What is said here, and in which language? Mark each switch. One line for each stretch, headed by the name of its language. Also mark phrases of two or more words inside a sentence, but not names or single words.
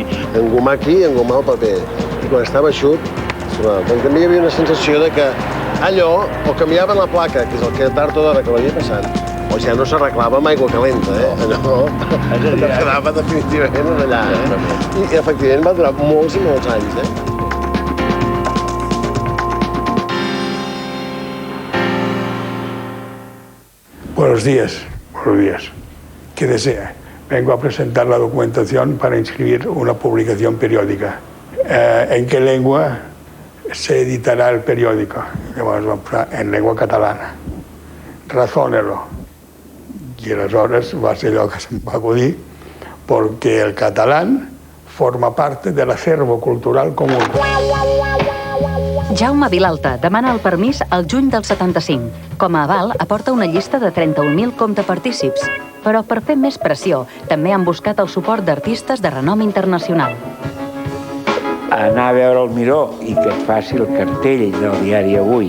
Catalan: Engomar aquí i engomar el paper. I quan estava eixut, també hi havia una sensació de que allò, o canviaven la placa, que és el que tard o d'hora que l'havia passat, o ja no s'arreglava amb aigua calenta, allò quedava definitivament allà, I efectivament va durar molts i molts anys,
Spanish: Buenos días. ¿Qué desea? Vengo a presentar la documentación para inscribir una publicación periódica. ¿En qué lengua se editará el periódico? En lengua catalana. Razónelo.
Catalan: I aleshores va ser allò que se'm va acudir, perquè
Spanish: el catalán forma parte del acervo cultural común.
Catalan: Jaume Vilalta demana el permís al juny del 75. Com a aval, aporta una llista de 31.000 comptapartícips. Però per fer més pressió, també han buscat el suport d'artistes de renom internacional. Anar a veure el Miró i que et faci el cartell del diari Avui.